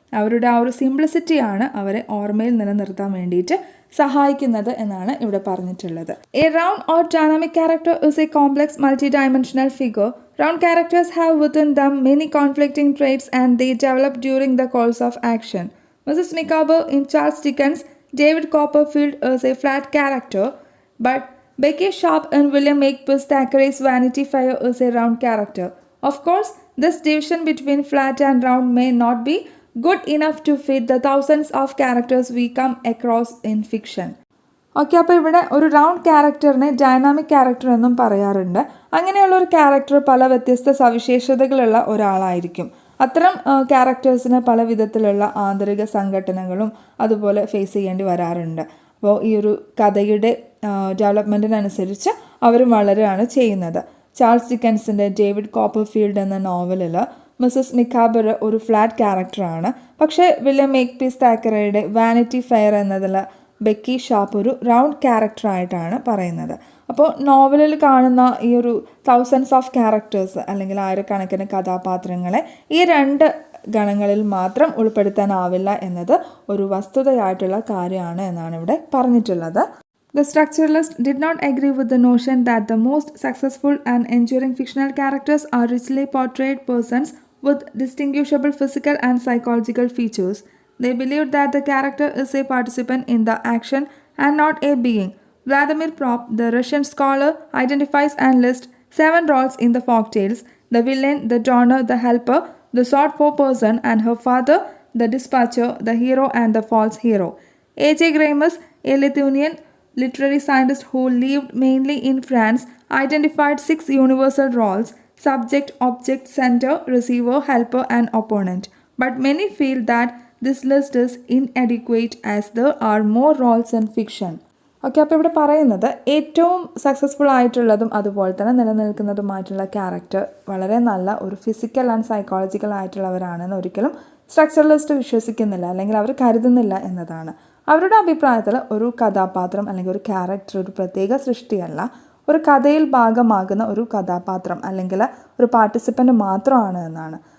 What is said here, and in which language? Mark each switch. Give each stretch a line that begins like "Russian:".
Malayalam: അവരുടെ ആ ഒരു സിംപ്ലിസിറ്റിയാണ് അവരെ ഓർമ്മയിൽ നിലനിർത്താൻ വേണ്ടിയിട്ട് സഹായിക്കുന്നത് എന്നാണ് ഇവിടെ പറഞ്ഞിട്ടുള്ളത്.
English: A round or dynamic character is a complex multi dimensional figure. Round characters have within them many conflicting traits and they develop during the course of action. Mrs Micawber in Charles Dickens, David Copperfield is a flat character, but Becky Sharp and William Makepeace Thackeray's Vanity Fair is a round character. Of course, this division between flat and round may not be good enough to fit the thousands of characters we come across in fiction.
Malayalam: Okay, അപ്പോൾ ഇവിടെ ഒരു round ക്യാരക്ടറിനെ dynamic character എന്നും പറയാറുണ്ട്. അങ്ങനെയുള്ള ഒരു character പല വ്യത്യസ്ത സവിശേഷതകളുള്ള ഒരാളായിരിക്കും. അത്തരം ക്യാരക്ടേഴ്സിന് പല വിധത്തിലുള്ള ആന്തരിക സംഘടനകളും അതുപോലെ ഫേസ് ചെയ്യേണ്ടി വരാറുണ്ട്. അപ്പോൾ ഈ ഒരു കഥയുടെ ഡെവലപ്മെൻറ്റിനനുസരിച്ച് അവർ വളരെയാണ് ചെയ്യുന്നത്. ചാൾസ് ഡിക്കൻസിൻ്റെ ഡേവിഡ് കോപ്പർഫീൽഡ് എന്ന നോവലിൽ മിസസ് മിക്കാബർ ഒരു ഫ്ലാറ്റ് ക്യാരക്ടറാണ്. പക്ഷേ വില്യം മേക്പീസ് താക്കറയുടെ വാനിറ്റി ഫെയർ എന്നതിൽ ബെക്കി ഷാപ്പ് ഒരു റൗണ്ട് ക്യാരക്ടറായിട്ടാണ് പറയുന്നത്. അപ്പോൾ നോവലിൽ കാണുന്ന ഈ ഒരു തൗസൻഡ്സ് ഓഫ് ക്യാരക്ടേഴ്സ് അല്ലെങ്കിൽ ആയിരക്കണക്കിന് കഥാപാത്രങ്ങളെ ഈ രണ്ട് ഗണങ്ങളിൽ മാത്രം ഉൾപ്പെടുത്താനാവില്ല എന്നത് ഒരു വസ്തുതയായിട്ടുള്ള കാര്യമാണ് എന്നാണ് ഇവിടെ പറഞ്ഞിട്ടുള്ളത്.
English: The structuralists did not agree with the notion that the most successful and enduring fictional characters are richly portrayed persons with distinguishable physical and psychological features. They believed that the character is a participant in the action and not a being. Vladimir Prop, the Russian scholar, identifies and lists 7 roles in the folktales: the villain, the donor, the helper, the sought-for person and her father, the dispatcher, the hero and the false hero. A.J. Greimas, a Lithuanian literary scientist who lived mainly in France, identified 6 universal roles: subject, object, center, receiver, helper and opponent. But many feel that this list is inadequate as there are more roles in fiction.
Malayalam: Okay, അപ്പോൾ ഇവിടെ പറയുന്നത് ഏറ്റവും successful ആയിട്ടുള്ളതും അതുപോലെ തന്നെ നിലനിൽക്കുന്നതുമായിട്ടുള്ള character വളരെ നല്ല ഒരു ഫിസിക്കൽ ആൻഡ് സൈക്കോളജിക്കൽ ആയിട്ടുള്ളവരാണെന്ന് ഒരിക്കലും സ്ട്രക്ചറലിസ്റ്റ് വിശ്വസിക്കുന്നില്ല, അല്ലെങ്കിൽ അവർ കരുതുന്നില്ല എന്നതാണ്. അവരുടെ അഭിപ്രായത്തിൽ ഒരു കഥാപാത്രം അല്ലെങ്കിൽ ഒരു ക്യാരക്ടർ ഒരു പ്രത്യേക സൃഷ്ടിയല്ല, ഒരു കഥയിൽ ഭാഗമാകുന്ന ഒരു കഥാപാത്രം അല്ലെങ്കിൽ ഒരു പാർട്ടിസിപ്പൻ്റ് മാത്രമാണ് എന്നാണ്.